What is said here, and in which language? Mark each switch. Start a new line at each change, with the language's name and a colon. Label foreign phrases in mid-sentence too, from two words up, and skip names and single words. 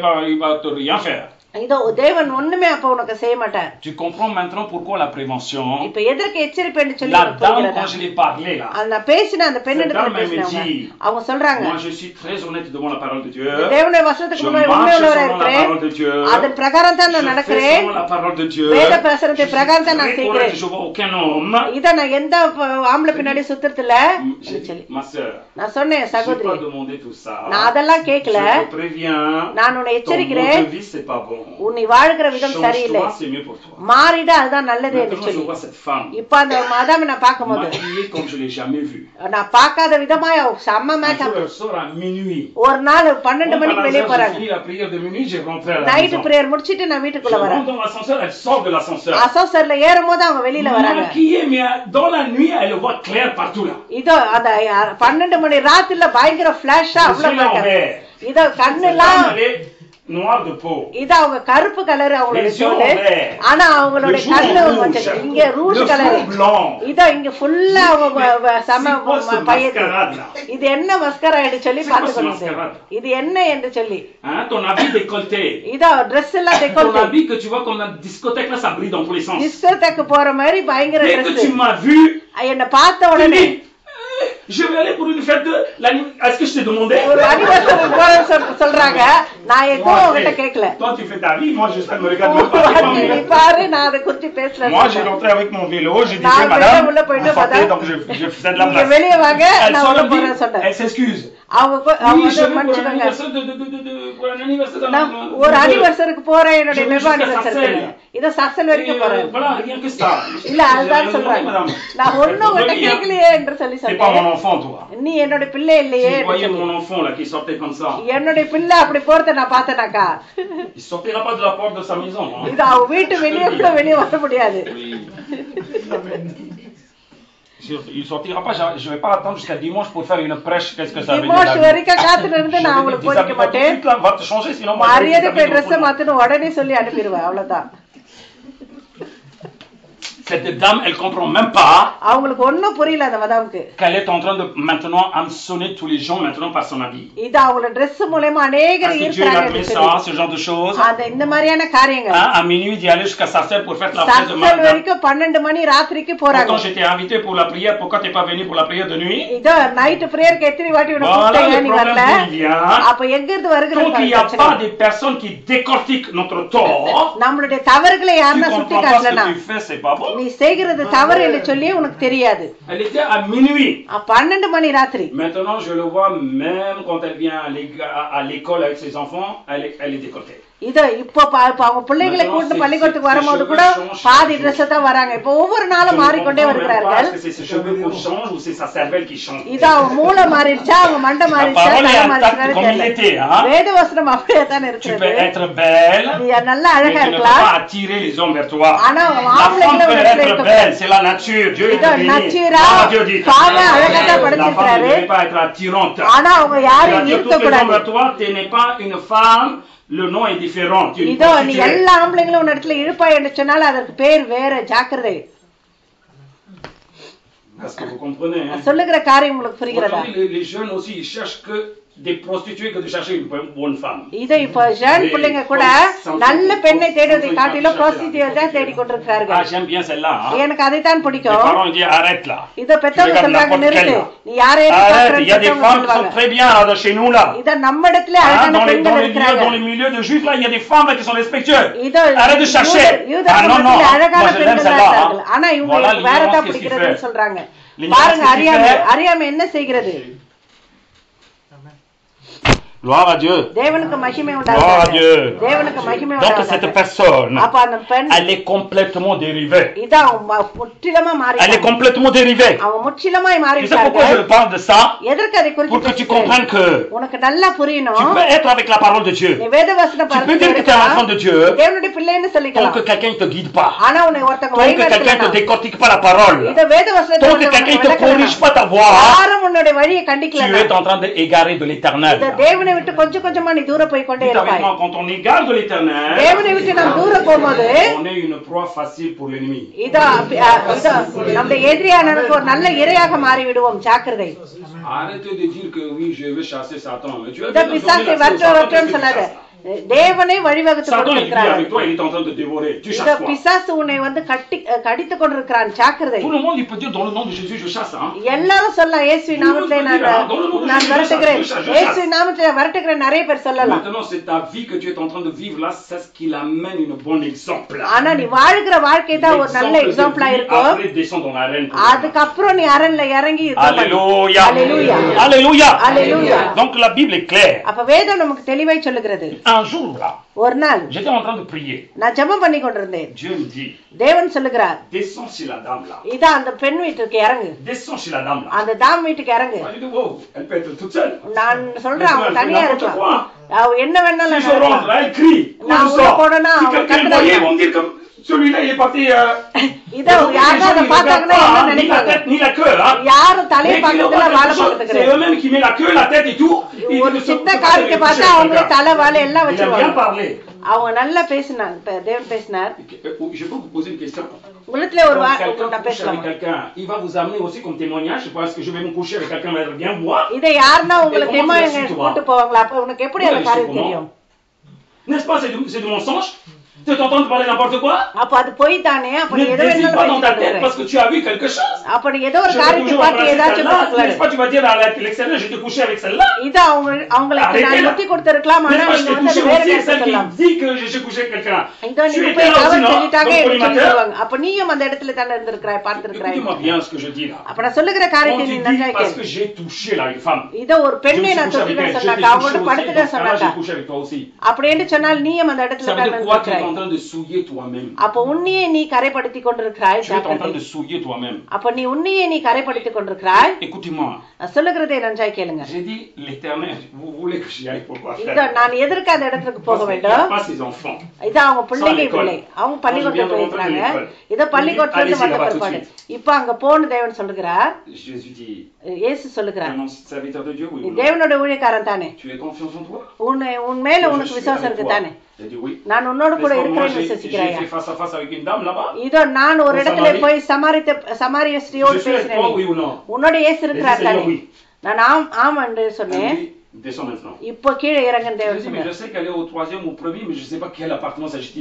Tamil: இதோ தேவன் ஒண்ணுமே அப்ப உனக்கு செய்ய மாட்டார்.
French: tu comprends maintenant pourquoi la prévention.
Tamil: இப்ப எதற்கு எச்சரிப்பு என்று சொல்லி
French: la dame quand je l'ai parlé là.
Tamil: அந்த பேசின அந்த பெண்ணிடத்துல பேசினாங்க. அவங்க சொல்றாங்க
French: moi je suis très honnête devant la parole de Dieu.
Tamil: தேவனுடைய வசனத்துக்கு முன்னாடி உண்மையுள்ளவரா இருக்கிறேன். அதன் பிரகாரம் தான் நான் நடக்கிறேன். வேத பிரசனத்தை பிரகாரம் தான் நான் செய்கிறேன். இத நான் எந்த ஆம்பளை பின்னாடி சுத்துறது இல்ல சொல்லி நான் சொன்னேன் சகோதரி. நான் அதெல்லாம் கேட்கல. நான் உன்னை எச்சரிக்கிறேன். உன்னை வாழ்கிற விதம் சரியில்லை,
French: Change-toi, c'est mieux pour toi.
Tamil: மாறிட அதுதான் நல்லது என்று
French: Maintenant, je
Tamil: சொல்லி
French: vois cette femme
Tamil: இப்ப அந்த மதாம நான் பார்க்கும்போது
French: maquillée comme je l'ai jamais vue.
Tamil: நான் பார்க்காத விதமாய் செம்ம
French: Un
Tamil: மேக்கப்.
French: jour, elle sort à minuit.
Tamil: ஒரு நாள் 12
French: Bon,
Tamil: மணிக்கு
French: par
Tamil: வெளியே
French: hasard,
Tamil: போறாங்க.
French: j'ai fini la prière de minuit, j'ai rentré à la
Tamil: நைட்
French: maison.
Tamil: பிரேயர் முடிச்சிட்டு நான்
French: Je
Tamil: வீட்டுக்குள்ள வரேன்.
French: rentre dans l'ascenseur, elle sort de l'ascenseur.
Tamil: அசோசர்ல ஏறும் போது அவங்க வெளியில வராங்க.
French: Maquillée, mais dans la nuit, elle le voit clair partout là.
Tamil: இதோ அந்த 12 மணி ராத்திரில பயங்கர பிளாஷா
French: Je suis
Tamil: அவ்வளவு
French: là en
Tamil: மேக்கப்.
French: vert.
Tamil: இதோ
French: Cette
Tamil: கண்ணெல்லாம்
French: femme, elle est noire de peau.
Tamil: இது அவங்க கருப்பு கலர் அவங்களோட
French: Les yeux
Tamil: தோல்.
French: en vert.
Tamil: ஆனா அவங்களோட
French: Le jour
Tamil: கண்ணு
French: en rouge.
Tamil: கொஞ்சம் இங்க ரூஷ்
French: Le
Tamil: கலர்.
French: front blanc.
Tamil: இதோ இங்க ஃபுல்லா அவங்க சம
French: C'est quoi ce
Tamil: பையது.
French: mascarade là?
Tamil: இது என்ன மஸ்கரா என்று சொல்லி
French: C'est quoi ce
Tamil: பாத்துக்கணும்.
French: mascarade?
Tamil: இது என்ன என்று சொல்லி
French: Hein, ton habit décolleté.
Tamil: இதோ Dress எல்லாம்
French: Ton
Tamil: டெக்கோல்ட்.
French: habit que tu vois comme dans la discothèque là, ça brille dans tous les sens.
Tamil: டிஸ்கோதேக்கு போற மாதிரி பயங்கர
French: Dès que
Tamil: Dress.
French: tu m'as vu,
Tamil: என்ன பார்த்த
French: tu
Tamil: உடனே
French: dis, je vais aller pour une fête de Est-ce que je t'ai demandé?
Tamil: ஒரு அனிவர்சரி போறேன்னு சொல்றாங்க. நான் எதுவும் உங்ககிட்ட கேட்கல.
French: Toi, tu fais ta vie, moi, je me regarde même pas. c'est pas
Tamil: நீ
French: mon-
Tamil: பாரு நான் அதை குறித்து பேசல.
French: Moi, j'ai rentré avec mon vélo, j'ai dit,
Tamil: நான்
French: tiens,
Tamil: வெளியே
French: madame,
Tamil: உள்ள போயிட்டு
French: vous sortez, madame, donc je faisais de la
Tamil: நீங்க
French: place.
Tamil: வெளியே வாங்க
French: Elle
Tamil: நான்
French: sort,
Tamil: உள்ள
French: elle
Tamil: போறேன்னு
French: dit,
Tamil: சொன்னேன்.
French: elle s'excuse.
Tamil: அவங்க
French: Oui, je
Tamil: வந்து
French: vais pour un
Tamil: மன்னிச்சுக்கோங்க.
French: anniversaire pour un anniversaire
Tamil: நான்
French: d'un-
Tamil: ஒரு
French: de-
Tamil: அனிவர்சரிக்கு போறேன் என்னுடைய
French: Je vais
Tamil: மெபா
French: jusqu'à
Tamil: அனிவர்சரி.
French: Sarcelles.
Tamil: இத சர்சல்
French: Et,
Tamil: வரைக்கும் போறேன்.
French: voilà, rien que ça.
Tamil: இல்ல அதுதான்
French: J'ai
Tamil: சொல்றாங்க.
French: madame.
Tamil: நான் ஒண்ணும் உங்ககிட்ட
French: Reviens.
Tamil: கேட்கலையே என்று சொல்லி
French: T'es pas mon
Tamil: சொன்னேன்.
French: enfant, toi.
Tamil: நீ என்னோட பிள்ளை இல்லையே
French: Tu
Tamil: என்று
French: voyais
Tamil: சொல்லி.
French: mon enfant là qui sortait comme ça.
Tamil: என்னுடைய பிள்ளை அப்படி போறத நான் பார்த்தேனாக்கா
French: Il sortira pas de la porte de sa maison. Hein.
Tamil: இது அவங்க வீட்டு வெளியே கூட வெளியே வர முடியாது.
French: Il sortira pas. Je vais pas attendre jusqu'à dimanche pour faire une prêche. Qu'est-ce que ça veut
Tamil: டிமோஷ்
French: dire?
Tamil: வரைக்கும் காத்துல இருந்து நான் அவங்களுக்கு போதிக்க மாட்டேன்.
French: Va te changer, sinon moi. je vais
Tamil: மரியாதை போய்
French: t'habiller
Tamil: ட்ரெஸ்
French: autrement.
Tamil: மாத்தணும் உடனே சொல்லி அனுப்பிடுவேன். அவ்வளவுதான்.
French: Cette dame, elle comprend même pas
Tamil: அவங்களுக்கு ஒண்ணும் புரியல அந்த மதாமுக்கு.
French: qu'elle est en train de maintenant hameçonner tous les gens maintenant par son habit.
Tamil: இது அவங்களோட Dress மூலமா அநேகர்
French: Parce que Dieu l'a
Tamil: ஈர்க்கறாங்க.
French: fait ça, ce genre de choses.
Tamil: அந்த இந்த மாதிரியான காரியங்கள்
French: Hein, à minuit d'y aller jusqu'à Sarcelles pour faire la fête de
Tamil: சர்சல்
French: Martha.
Tamil: வரைக்கும் 12 மணி ராத்திரிக்கு போறாங்க.
French: Pourtant j'étais invité pour la prière. Pourquoi t'es pas venu pour la prière de nuit?
Tamil: இதோ
English: night prayerக்கு
Tamil: எத்தனை வாட்டி உனக்கு
French: Voilà
Tamil: கூப்பிட்டேன்,
French: le
Tamil: நீ
French: problème
Tamil: வரல.
French: d'où il vient.
Tamil: அப்ப எங்க இருந்து வருகிறது
French: Donc il n'y a pas des personnes qui décortiquent notre tort.
Tamil: நம்மளுடைய தவறுகளை
French: Tu
Tamil: யாருன்னா சுட்டி
French: comprends pas ce
Tamil: காட்டலனா
French: que tu fais, c'est pas bon.
Tamil: நீ செய்கிறது தவறு என்று சொல்லி உனக்கு தெரியாது.
French: Elle était à minuit.
Tamil: 12 மணி ராத்திரி.
French: Maintenant, je le vois, même quand elle vient à l'école avec ses enfants, elle est décolletée.
Tamil: இதோ இப்போ அவங்க பிள்ளைகளை கூட்டு பள்ளிக்கூடத்துக்கு வரும்போது கூட பாதி ட்ரெஸ் தான் வராங்க. இப்போ ஒவ்வொரு நாளும் மாறிக்கொண்டே வருகிறார்கள். இது அவங்க மூளை மாறிடுச்சா அவங்க மண்டை மாறிடுச்சா தலை மாறிடுச்சா வேத வசனம் அப்படியே தான் இருக்கிறது. நீ நல்லா அழகா இருக்கலாம். ஆனா ஆம்பளைங்களை நச்சீரா பாவ அழகா தான் படைச்சிருக்காரு. ஆனா அவங்க யாரையும் இருக்கக்கூடாது.
French: Le nom est différent.
Tamil: இதோ நீ எல்லா ஆம்பளைங்களும் ஒரு இடத்துல இழுப்பாய் என்று சொன்னால் அதற்கு பேர் வேற. ஜாக்கிரதை.
French: Est-ce que vous comprenez?
Tamil: சொல்லுகிற காரியம் உங்களுக்கு புரிகிறதா?
French: Les jeunes aussi ils cherchent que des prostituées que de chercher une bonne femme.
Tamil: இது இப்ப ஜென் பிள்ளைங்க கூட நல்ல பெண்ணை தேடுவதை காட்டிலும் prostitute தான் தேடி கொண்டிருக்கார்கள்.
French: Ah, j'aime bien celle-là.
Tamil: எனக்கு அதை தான் பிடிக்கும்.
French: Les parents disent arrête là.
Tamil: இத பெத்தவங்க சொல்றாங்க நிறுத்து. நீ யாரை
French: arrête, il y a des femmes qui sont très bien là chez nous là.
Tamil: இத நம்ம இடத்துல அழகான பெண்கள் இருக்காங்க.
French: Dans les milieux de juifs là, il y a des femmes là qui sont respectueuses.
Tamil: இது
French: arrête de chercher. Ah non non.
Tamil: அழகான பெண்கள் இருக்காங்க. ஆனா இவங்க வேற தான் பிடிக்கிறதுன்னு சொல்றாங்க. பாருங்க அறியாமை என்ன செய்கிறது?
French: Gloire à Dieu.
Tamil: தேவனுக்கு மகிமை
French: Gloire à
Tamil: உண்டாகட்டும்.
French: Dieu.
Tamil: தேவனுக்கு மகிமை
French: Donc cette
Tamil: உண்டாகட்டும்.
French: personne,
Tamil: அப்ப அந்த பெண்
French: elle est complètement dérivée.
Tamil: இதா முற்றிலுமா மாறி
French: Elle est complètement dérivée.
Tamil: அவங்க முற்றிலுமாய் மாறி
French: Tu sais pourquoi je parle de ça?
Tamil: எதற்கு அதை குறித்து
French: Pour que tu comprennes que
Tamil: உனக்கு நல்லா
French: tu
Tamil: புரியணும்.
French: peux être avec la parole de Dieu.
Tamil: நீ வேதவசனம்
French: Tu peux dire que tu es un enfant de Dieu
Tamil: தேவனுடைய பிள்ளைன்னு
French: tant
Tamil: சொல்லிக்கலாம்.
French: que quelqu'un ne te guide pas.
Tamil: ஆனா உன்னை ஒருத்தங்க
French: Tant que quelqu'un ne te décortique pas la parole.
Tamil: இத வேதவசனத்தை
French: Tant que quelqu'un ne te corrige pas ta voix.
Tamil: யாரும் உன்னுடைய வழியை
French: Tu
Tamil: கண்டிக்கல.
French: es en train d'égarer de l'éternel.
Tamil: இத தேவனை விட்டு கொஞ்சம் கொஞ்சமா நீ தூர போய் கொண்டே
French: Dites avec
Tamil: இருப்பாய்.
French: moi, quand on égare de l'éternel,
Tamil: தேவனை விட்டு நாம் தூர போகும்போது
French: on est une proie facile pour l'ennemi.
Tamil: இதோ நம்முடைய எதிரியானவனுக்கு ஒரு நல்ல இரையாக மாறி விடுவோம். ஜாக்கிரதை.
French: Arrêtez de dire que oui, je vais chasser Satan. Mais tu as
Tamil: இத பிசாசை வரட்டும் சொல்லாத. தேவனே வழிவகுத்து
French: Satan, il vit
Tamil: கொடுத்திருக்கிறார்.
French: avec toi, il est en train de dévorer. Tu
Tamil: இத
French: chasses quoi?
Tamil: பிசாசு உன்னை வந்து கடித்துக் கொண்டிருக்கிறான். ஜாக்கிரதை.
French: Tout le monde, il peut dire dans le nom de Jésus, je chasse. Hein?
Tamil: எல்லாரும் சொல்லலாம் இயேசுவின் நாமத்திலே நான் நான் விரட்டுகிறேன், இயேசு நாமத்தில் விரட்டுகிறேன் நிறைய பேர் சொல்லலாம்.
French: Maintenant, c'est ta vie que tu es en train de vivre là, c'est ce qui l'amène une bonne exemple.
Tamil: ஆனா நீ வாழ்கிற வாழ்க்கை தான் ஒரு நல்ல எக்ஸாம்பிளா இருக்கும்.
French: Après, descends dans l'arène.
Tamil: அதுக்கப்புறம் நீ அரண்ல இறங்கி
French: Alléluia. Alléluia. Alléluia. Alléluia. Donc la Bible est claire.
Tamil: அப்ப வேதம் நமக்கு தெளிவாய் சொல்லுகிறது.
French: Un jour là,
Tamil: ஒரு நாள்
French: j'étais en train de prier.
Tamil: நான் ஜெபம் பண்ணி கொண்டிருந்தேன்.
French: Dieu me dit,
Tamil: தேவன் சொல்லுகிறார்,
French: descends chez la dame là.
Tamil: இதா அந்த பெண் வீட்டுக்கு இறங்கு,
French: Descends chez la dame là.
Tamil: அந்த தாம் வீட்டுக்கு இறங்கு.
French: Je dis, wow, elle peut être toute seule.
Tamil: நான் சொல்றேன் அவங்க தனியா இருக்கலாம், அவ என்ன
French: Si
Tamil: வேணாலும்
French: je rentre là, elle crie.
Tamil: நான்
French: Quand je
Tamil: உள்ள
French: sors,
Tamil: போனா
French: si
Tamil: அவங்க
French: quelqu'un me voyait, ils vont me dire que celui-là il est parti.
Tamil: இத யாரும் அதை பார்த்தாங்கன்னா என்ன
French: Ni la
Tamil: நினைப்பாங்க?
French: tête, ni la queue. Hein.
Tamil: யாரும் தலையை
French: Mais qu'ils
Tamil: பார்க்கறதுல வாழ
French: voient quelque chose, c'est
Tamil: பார்த்துக்கிறேன்.
French: eux-mêmes qui mettent la queue, la tête et tout. Ils
Tamil: ஒரு
French: disent,
Tamil: சின்ன
French: c'est
Tamil: காரியத்தை
French: pas
Tamil: பார்த்தா
French: quelqu'un.
Tamil: அவங்களே தலை வாழை எல்லாம்
French: Il a bien
Tamil: வச்சிருவாங்க.
French: parlé.
Tamil: அவங்க நல்லா பேசினாங்க, தேவன் பேசினார்.
French: Je peux vous poser une question.
Tamil: உள்ளத்துல ஒரு
French: Quand quelqu'un
Tamil: நான்
French: couche
Tamil: பேசலாம்.
French: avec quelqu'un, il va vous amener aussi comme témoignage. Je pense que je vais me coucher avec quelqu'un, mais bien boire.
Tamil: இதை யாருன்னா உங்களை
French: Et comment tu l'as su, toi?
Tamil: கூட்டு போவாங்களா? அப்ப உனக்கு எப்படி அந்த காரியம் தெரியும்?
French: N'est-ce pas, c'est du mensonge? Tu es en train de parler n'importe quoi?
Tamil: அப்ப அது போய் தானே. அப்ப நீ
French: Ne
Tamil: எதோ
French: décide pas dans ta tête
Tamil: என்ன
French: parce que tu as vu quelque chose.
Tamil: அப்ப நீ ஏதோ ஒரு
French: Je vais
Tamil: காரியத்தை
French: toujours
Tamil: பார்த்து
French: embrasser
Tamil: ஏதாச்சும்
French: celle-là.
Tamil: பார்க்கலாம்.
French: N'est-ce pas, tu vas dire à l'extérieur, je t'ai couché avec celle-là.
Tamil: இது அவங்களுக்கு
French: Arrêtez
Tamil: நான்
French: là.
Tamil: முத்தி கொடுத்திருக்கலாம், ஆனா
French: N'est-ce pas, je
Tamil: நீங்க
French: t'ai
Tamil: வந்து
French: couché
Tamil: அது வேற
French: aussi,
Tamil: கருத்து
French: celle
Tamil: சொல்லலாம்.
French: qui dit que j'ai couché avec quelqu'un.
Tamil: இதோ
French: Tu
Tamil: நீங்க
French: étais
Tamil: போய்
French: là aussi,
Tamil: தவறு
French: non?
Tamil: செஞ்சுட்டாங்க
French: Donc,
Tamil: என்று சொல்லி
French: collimateur.
Tamil: சொல்லுவாங்க. அப்ப நீயும் அந்த இடத்துல தானே இருந்திருக்கிறாய், பார்த்திருக்கிறாய்.
French: Écoutez-moi bien ce que je dis là.
Tamil: அப்ப நான் சொல்லுகிற
French: Quand
Tamil: காரியத்தை
French: tu
Tamil: நீ
French: dis
Tamil: நன்றாக
French: parce
Tamil: கேளு.
French: que j'ai touché là une femme.
Tamil: இதோ ஒரு
French: Je me
Tamil: பெண்ணை
French: suis
Tamil: நான்
French: couché avec
Tamil: தொட்டுட்டேன்
French: elle, je t'ai
Tamil: சொன்னாக்கா,
French: touché
Tamil: அவங்கள்ட்ட
French: aussi,
Tamil: படுத்துட்டேன்
French: donc là
Tamil: சொன்னாக்கா,
French: j'ai couché avec toi aussi.
Tamil: அப்படின்னு சொன்னால் நீயும் அந்த இடத்துல
French: Ça veut
Tamil: தான்
French: dire quoi? Tu es
Tamil: இருந்திருக்கிறாய்.
French: en train de souiller toi-même.
Tamil: அப்ப உன்னையே நீ கரைப்படுத்தி கொண்டிருக்கிறாய்.
French: Tu es en train
Tamil: ஜாக்கிரதை.
French: de souiller toi-même.
Tamil: அப்ப நீ உன்னையே நீ கரைப்படுத்தி கொண்டிருக்கிறாய்.
French: Écoutez-moi.
Tamil: நான் சொல்லுகிறதை நன்றாய் கேளுங்க.
French: J'ai dit l'éternel, vous voulez que j'y aille pour quoi
Tamil: இதோ
French: faire?
Tamil: நான் எதற்கு அந்த இடத்துக்கு போக
French: Parce qu'il n'y
Tamil: வேண்டும்?
French: a pas ses enfants.
Tamil: இது அவங்க பிள்ளைங்க
French: l'école.
Tamil: இல்லை, அவங்க பள்ளிக்கூடத்துல
French: Quand je viens de
Tamil: போயிருக்காங்க.
French: rentrer de
Tamil: இதோ
French: l'école.
Tamil: பள்ளிக்கூடத்துல இருந்து
French: Allez-y,
Tamil: வந்த
French: là-bas tout de
Tamil: பிற்பாடு
French: suite.
Tamil: இப்ப அங்க போன்னு தேவன் சொல்லுகிறார்.
French: Jésus dit,
Tamil: இயேசு சொல்லுகிறார்,
French: un serviteur de Dieu, oui
Tamil: நீ
French: ou non?
Tamil: தேவனோட ஊழியக்காரன் தானே,
French: Tu as confiance en toi?
Tamil: உன் மேல
French: Je
Tamil: உனக்கு
French: suis
Tamil: விசுவாசம்
French: avec
Tamil: இருக்கு
French: toi.
Tamil: தானே,
French: J'ai dit oui.
Tamil: நான் உன்னோடு கூட
French: N'est-ce pas, moi,
Tamil: இருக்கிறேன்னு
French: j'ai
Tamil: விசுவசிக்கிறாயா?
French: fait face à face avec une dame là-bas.
Tamil: இதோ நான் ஒரு
French: Au
Tamil: இடத்துல
French: Samarie.
Tamil: போய் சமாரிய
French: Je
Tamil: ஸ்ரீயோடு
French: suis avec toi, oui
Tamil: பேசினேன்.
French: ou non?
Tamil: உன்னோட இயேசு இருக்கிறார்
French: Laissez
Tamil: தானே?
French: Seigneur, oui.
Tamil: நான் ஆம் என்று
French: Elle
Tamil: சொன்னேன்.
French: dit, descends maintenant.
Tamil: இப்போ கீழே இறங்கன்னு
French: Je
Tamil: தேவன்
French: dis, mais je
Tamil: சொன்னார்.
French: sais qu'elle est au troisième ou au premier, mais je ne sais pas quel appartement s'agit-il.